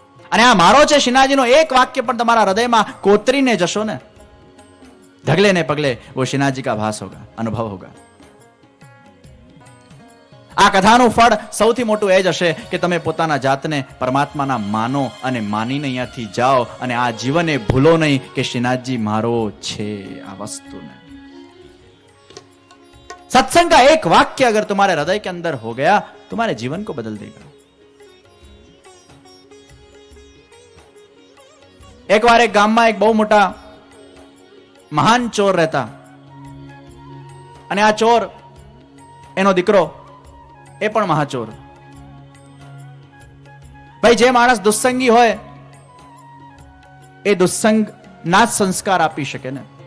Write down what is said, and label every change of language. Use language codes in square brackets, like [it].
[gu] અને આ મારો છે શ્રીનાથજીનો એક વાક્ય પણ તમારા હૃદયમાં કોતરીને જશો ને, ઢગલે ને પગલે [hi] वो श्रीनाथ जी का भास होगा, अनुभव होगा. [gu] આ કથાનું ફળ સૌથી મોટું એ જ હશે કે તમે પોતાના જાતને પરમાત્માના માનો અને માનીને અહીંયાથી જાઓ, અને આ જીવને ભૂલો નહીં કે શ્રીનાથજી મારો છે. [hi] આ વસ્તુને सत्संग का एक वाक्य अगर तुम्हारे हृदय के अंदर हो गया, तुम्हारे जीवन को बदल देगा. एक बार एक गाम में एक बहु मोटा महान [gu] ચોર રહેતા, અને આ ચોર એનો દીકરો એ પણ મહાચોર. ભાઈ, જે માણસ દુસ્સંગી હોય એ દુસ્સંગ ના સંસ્કાર આપી શકે ને.